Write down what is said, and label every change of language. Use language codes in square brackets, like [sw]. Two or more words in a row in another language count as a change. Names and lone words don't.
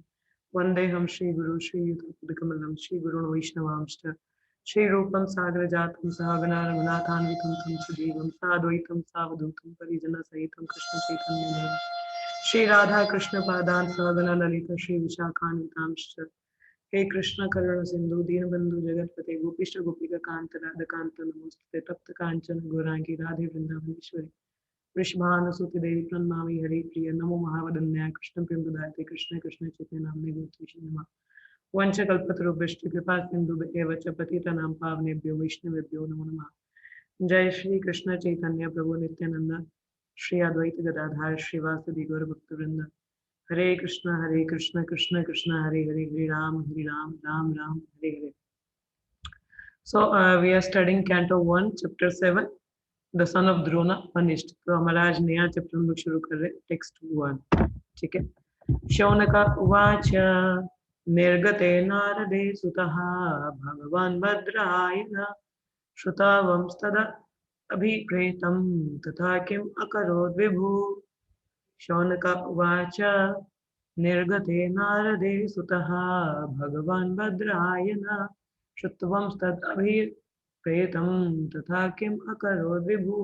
[sa] वन्देऽहं श्रीगुरु श्रीयुतपदकमलं श्रीगुरुन् वैष्णवांश्च श्रीरूपं सागरजातं सहगणा रघुनाथान्वितं तं सजीवं साद्वैतं सावधूतं परिजनसहितं कृष्णचैतन्यदेवं श्रीराधा कृष्णपादान् सहगणा ललिता श्रीविशाखान्वितांश्च। हे कृष्ण करुण सिंधु दीनबंधु जगतपते गोपीष्ट गोपिका कांत राधा कांत नमोस्तुते तप्त कांचन गौरांगी राधे वृंदावनेश्वरी वृषभानुसुते देवी प्रणमामि हरि प्रिय नमो महावदन्याय कृष्ण प्रेमदायते कृष्ण कृष्ण चैतन्य नाम्ने गौतमी नमः। वंशकल्पतरुभ्यश्च कृपा सिंधु एव च पतितानां पावनेभ्यो वैष्णवेभ्यो नमो नमः। जय श्री कृष्ण चैतन्य प्रभु नित्यानंद श्री अद्वैत गदाधर श्रीवासदि गौर भक्तवृंद। हरे कृष्ण कृष्ण कृष्ण हरे हरे हरे राम राम राम हरे हरे। [en] So we are studying Canto 1, Chapter 7, The Son of Drona Punished. [hi] तो हमारा आज नया चैप्टर हम लोग शुरू कर रहे हैं, टेक्स्ट 1, ठीक है। [sa] शौनक उवाच निर्गते नारदे सुतः भगवान् भद्रायण श्रुतावंस्तदा अभिप्रेतं तथा किम् अकरोद् विभु। शौनक उवाच निर्गते नारदे सुतः भगवान् भद्रायण श्रुत्वंस्तदभिप्रेतं तथा किम् अकरोद् विभु।